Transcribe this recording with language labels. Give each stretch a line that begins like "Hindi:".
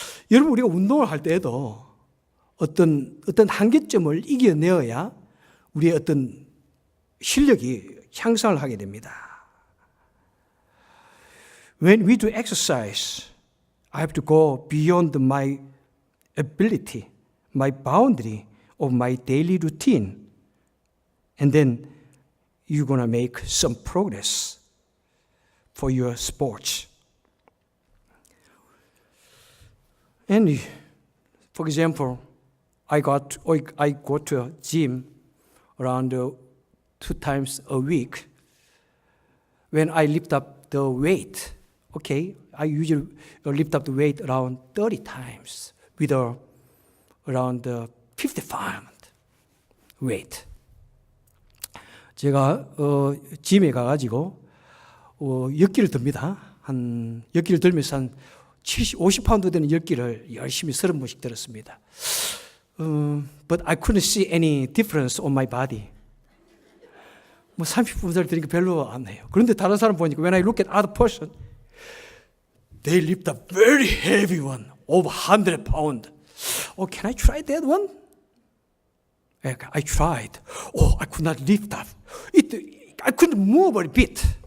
Korean: 여러분, 우리가 운동을 할 때에도 어떤 한계점을 이겨내어야 우리의 어떤 실력이 향상을 하게 됩니다.
English: When we do exercise, I have to go beyond my ability, my boundary of my daily routine. And then you're going to make some progress for your sports. And for example, I go to a gym around 2 times a week. When I lift up the weight, I usually lift up the weight around 30 times with around 50 pound weight.
Korean: 제가 짐에 가가지고 역기를 듭니다. 역기를 들면서 한 50파운드 되는 역기를 열심히 30번씩 들었습니다.
English: But I couldn't see any difference on my body.
Korean: 뭐 30분짜리 드니까 별로 안 해요. 그런데 다른 사람 보니까
English: when I look at other person, they lift a very heavy one, over 100 pounds. Oh, can I try that one? I tried. Oh, I could not lift up. I couldn't move a bit.